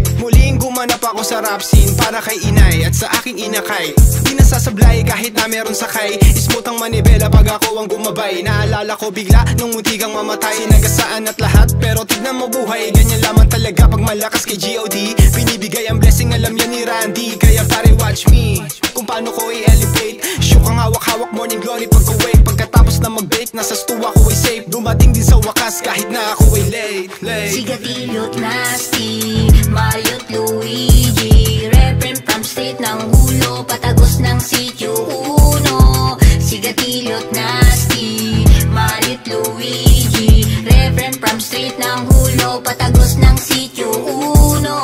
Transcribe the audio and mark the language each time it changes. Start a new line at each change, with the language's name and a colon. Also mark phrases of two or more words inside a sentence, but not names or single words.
Filipino: Muling gumanap ako sa rap scene para kay inay at sa aking inakay. Di nasasablay kahit na meron sakay. Smooth ang manibela pag ako ang gumabay. Naalala ko bigla nung munti kang mamatay. Sinagasaan at lahat pero tignan mo buhay. Ganyan lamang talaga pag malakas kay G.O.D. Binibigay ang blessing, alam yan ni Randy. Kaya pare
English: watch me
Filipino: kung paano ko i-elevate. Shook ang hawak-hawak,
English: morning glory
Filipino: pag-awake. Pagkatapos na mag-bake, nasa stuwa ko ay safe. Dumating din sa wakas kahit na ako ay late. Sigatilyo't Nasty, Mario't Luigi, Reverend
English: from street
Filipino: ng Hulo, patagos ng sityo uno. Sigatilyo't Nasty, Mario't Luigi, Reverend
English: from street
Filipino: ng Hulo, patagos ng sityo uno.